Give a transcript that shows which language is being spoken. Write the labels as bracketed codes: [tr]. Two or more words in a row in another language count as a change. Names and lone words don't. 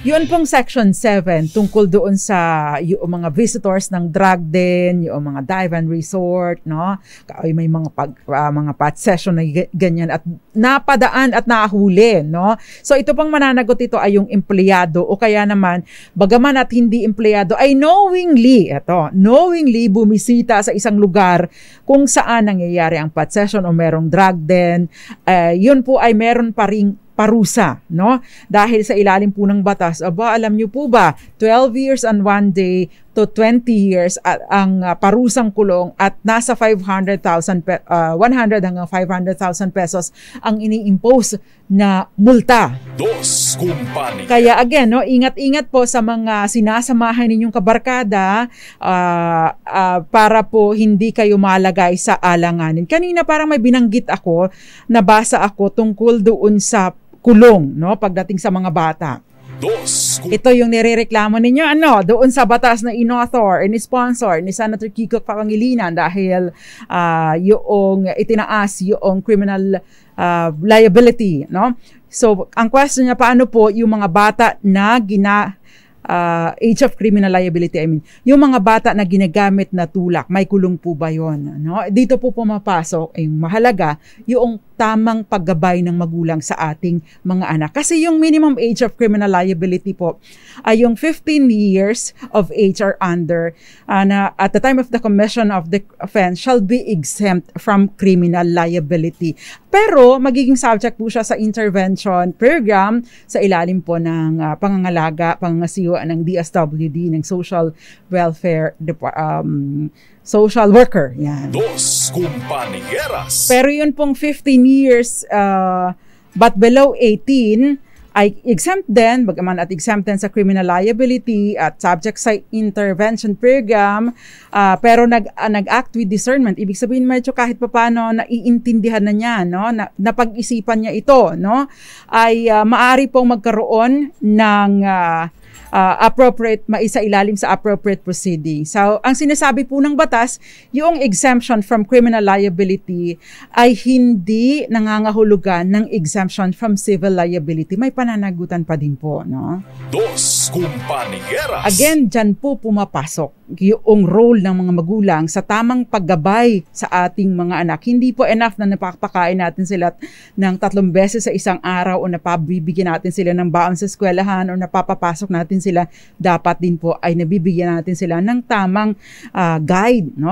[tl] Yun pong Section 7 tungkol doon sa yung mga visitors ng [en] drug den, [tl] yung mga [en] dive and resort, [tl] may mga possession na ganyan at napadaan at nahuli, So ito pang mananagot ito ay yung empleyado o kaya naman, bagaman at hindi empleyado, ay knowingly bumisita sa isang lugar kung saan nangyayari ang possession o merong [en] drug den, [tl] yun po ay meron pa ring parusa, Dahil sa ilalim po ng batas, alam niyo po ba, [en] 12 years and 1 day to 20 years [tl] at ang parusang kulong at nasa 100 hanggang 500,000 pesos ang ini-impose na multa. Dos Compañeras. Kaya again, ingat-ingat po sa mga sinasamahan ninyong kabarkada para po hindi kayo malagay sa alanganin. Kanina parang may binanggit ako, nabasa ako tungkol doon sa kulong, pagdating sa mga bata. Ito yung nirereklamo ninyo, doon sa batas na in-author, in-sponsor ni Senator Kiko Pangilinan dahil yung itinaas yung [en] criminal liability, [tl] So, ang question niya, paano po yung mga bata na [en] age of criminal liability, [tl] yung mga bata na ginagamit na tulak, may kulong po ba yun? No? Dito po pumapasok, yung mahalaga, yung tamang paggabay ng magulang sa ating mga anak. Kasi yung [en] minimum age of criminal liability [tl] po ay yung [en] 15 years of age or under [tl] na [en] at the time of the commission of the offense shall be exempt from criminal liability. [tl] Pero magiging subject po siya sa [en] intervention program [tl] sa ilalim po ng pangangasiwa ng DSWD, ng [en] Social Welfare Social Worker. [tl] Yan. Dos Compañeras. Pero yun pong [en] 15 years but below 18 [tl] ay exempt din, bagaman at exempt din sa [en] criminal liability [tl] at subject sa [en] intervention program, [tl] pero nag-act [en] with discernment. [tl] Ibig sabihin medyo kahit paano naiintindihan na niya, no? Napag-isipan niya ito, no? Ay maari pong magkaroon ng appropriate, maisailalim sa [en] appropriate proceeding. [tl] So, ang sinasabi po ng batas, yung [en] exemption from criminal liability [tl] ay hindi nangangahulugan ng [en] exemption from civil liability. [tl] May pananagutan pa din po, no? Dos Compañeras. Again, dyan po pumapasok yung role ng mga magulang sa tamang paggabay sa ating mga anak. Hindi po enough na napapakain natin sila ng 3 beses sa isang araw o napabibigyan natin sila ng baon sa eskwelahan o napapapasok natin sila. Dapat din po ay nabibigyan natin sila ng tamang guide, no?